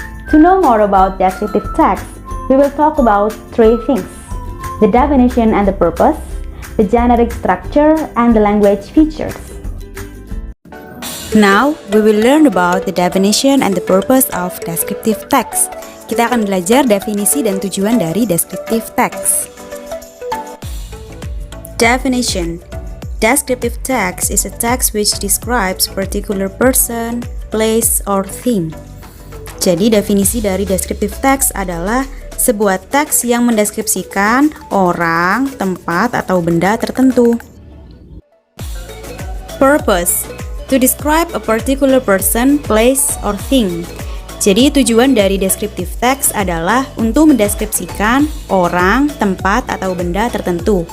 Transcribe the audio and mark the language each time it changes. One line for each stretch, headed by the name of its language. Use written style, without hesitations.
English: To know more about descriptive text, we will talk about three things: the definition and the purpose, the generic structure, and the language features. Now, we will learn about the definition and the purpose of descriptive text.
Indonesian: Kita akan belajar definisi dan tujuan dari descriptive text.
English: Definition. Descriptive text is a text which describes particular person, place, or thing.
Indonesian: Jadi definisi dari descriptive text adalah sebuah teks yang mendeskripsikan orang, tempat, atau benda tertentu.
English: Purpose. To describe a particular person, place, or thing.
Indonesian: Jadi tujuan dari descriptive text adalah untuk mendeskripsikan orang, tempat, atau benda tertentu.